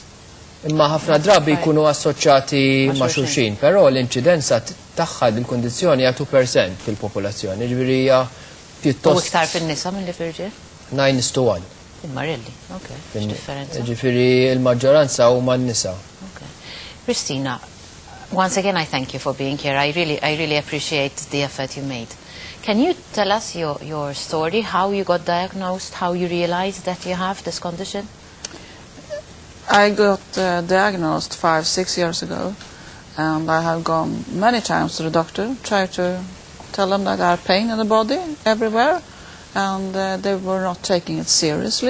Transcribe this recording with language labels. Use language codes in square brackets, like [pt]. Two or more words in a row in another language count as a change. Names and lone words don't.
[mt] Imma ħafna drabi jkunu assoċjati ma' xulxin, però l-inċidenza tagħha il-kundizzjoni hija 2% fil-popolazzjoni, ġifieri hija pjuttost. U iktar fin-nisa milli fir-irġiel? 9:1. Immarelli, okay. Differenza. Ġifieri l-maġġoranza huma n-nisa. Okay. [en] Christina, once again I thank you for being here. I really appreciate the effort you made. Can you tell us your story, how you got diagnosed, how you realized that you have this condition? I got diagnosed 5-6 years ago, and I have gone many times to the doctor, tried to tell them that I have pain in the body everywhere, and they were not taking it seriously.